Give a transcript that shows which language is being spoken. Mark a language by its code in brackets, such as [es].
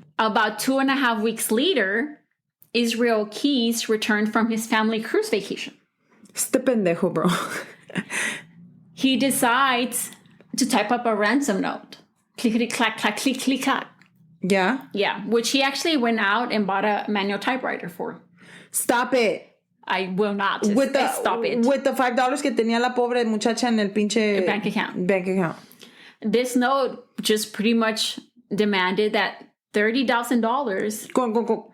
[en] About 2.5 weeks later, Israel Keys returned from his family cruise vacation. [es] Este pendejo, bro. [en] He decides to type up a ransom note. Clickety clack, clack, click, click, clack. Yeah? Yeah, which he actually went out and bought a manual typewriter for. Stop it. I will not. Stop it. With the $5 [es] que tenía la pobre muchacha en el pinche... [en] Bank account. This note just pretty much demanded that $30,000.